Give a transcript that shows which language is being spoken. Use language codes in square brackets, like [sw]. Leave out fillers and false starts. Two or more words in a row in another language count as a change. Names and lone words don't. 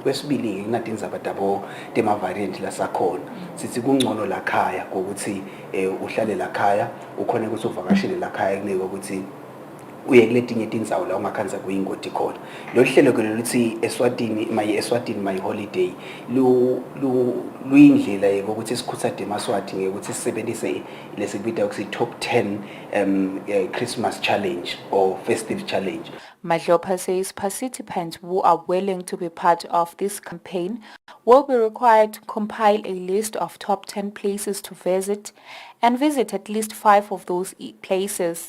[ss] Kwesibili kunatindzaba tabo tema-variant lasakhona sithi kungcono lakhaya kokuthi uhlale lakhaya ukhona ukuthi uvakashele lakhaya kunike ukuthi uye kuletinye tindzawo la ungakhanza kuyingoti khona. Lo hlelo ke luthi Eswatini My Holiday luyindlela yokuthi sikhuthaze emaswati ngekuthi sisebenzise lesibita ukuthi [en] top 10 Christmas challenge or festive challenge. Madlopa says participants who are willing to be part of this campaign will be required to compile a list of top 10 places to visit and visit at least 5 of those places.